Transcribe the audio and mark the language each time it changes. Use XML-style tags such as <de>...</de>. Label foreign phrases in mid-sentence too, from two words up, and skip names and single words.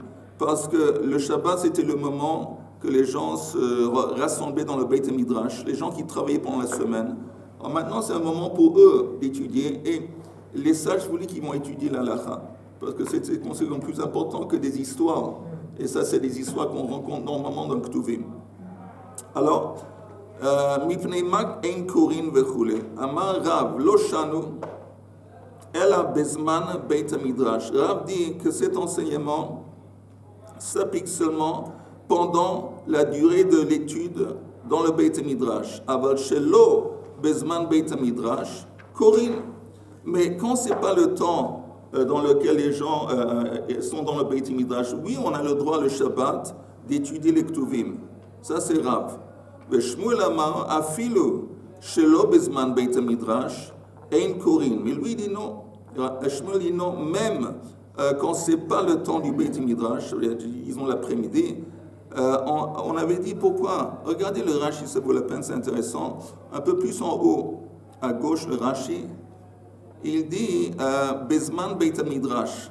<fr>Parce que le Shabbat, c'était le moment que les gens se rassemblaient dans le</fr> <he>בית מדרש,</he> <fr>les gens qui travaillaient pendant la semaine. Alors maintenant, c'est un moment pour eux d'étudier, et les sages voulaient qu'ils vont étudier la halakha, parce que c'est considéré plus important que des histoires. Et ça, c'est des histoires qu'on rencontre normalement dans le Ktuvim. Alors,</fr> <he>מפני מה אין קורין וכולי. אמר רב, לא שנו, אלא בזמן בית מדרש.</he> <fr>Rav dit que cet enseignement s'applique seulement pendant la durée de l'étude dans le</fr> <he>בית מדרש. אבל שלא בזמן בית מדרש, קורין.</he> <fr>Mais quand c'est pas le temps dans lequel les gens sont dans le</fr> <he>בית מדרש,</he> <fr>oui, on a le droit le Shabbat d'étudier les Ktuvim. Ça, c'est Rav.</fr> <he>שמואל אמר אפילו שלא בזמן בית מדרש אין קורין.</he> <fr>Mais lui dit non. Shmuel dit non, même quand c'est pas le temps du</fr> <he>בית מדרש,</he> <fr>ils ont l'après-midi. On avait dit pourquoi. Regardez le Rashi, ça vaut la peine, c'est intéressant. Un peu plus en haut, à gauche, le Rashi. Il dit</fr> <he>בזמן בית מדרש.</he>